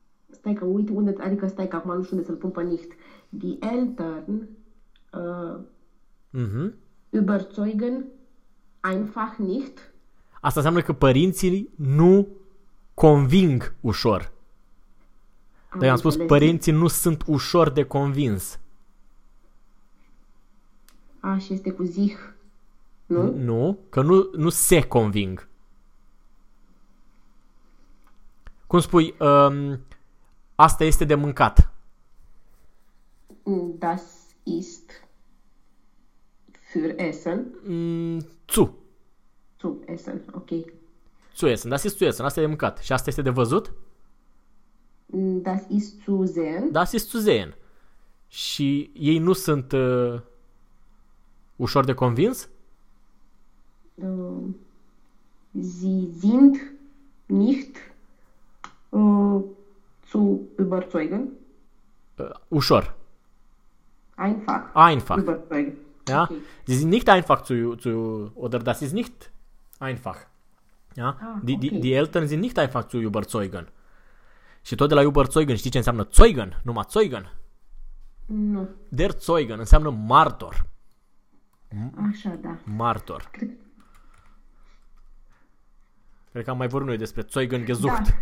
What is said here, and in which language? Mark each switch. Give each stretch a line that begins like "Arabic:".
Romanian: Stai că uite unde, adică stai că acum nu știu unde să-l pun pe nicht.
German: Die Eltern überzeugen einfach nicht.
Romanian: Asta înseamnă că părinții nu conving ușor. Dar Am i-am spus, înțeles, deci. părinții nu sunt ușor de convins. A, și este cu zih, nu? Nu, că nu se conving. Cum spui, asta este de mâncat.
German: Das ist für Essen. Zu. Zum Essen, ok. Zu essen, das ist zu essen,
Romanian: asta e de mâncat. Și asta este de văzut?
German: Das ist zu sehen. Das ist zu sehen.
Romanian: Și ei nu sunt ușor de convins?
German: Sie sind nicht zu überzeugen.
Romanian: Ușor.
German: Einfach Einfach. überzeugen. Ja? Okay. Sie sind nicht einfach oder das ist nicht einfach. Ja? Ah, Die okay. Eltern sind nicht einfach zu überzeugen.
Romanian: Și tot de la überzeugen, știi ce înseamnă Zeugen? Numai Zeugen. Nu. Der Zeugen înseamnă martor. Așa, da. Martor. Cred că am mai vorbit noi despre Zeugen gesucht.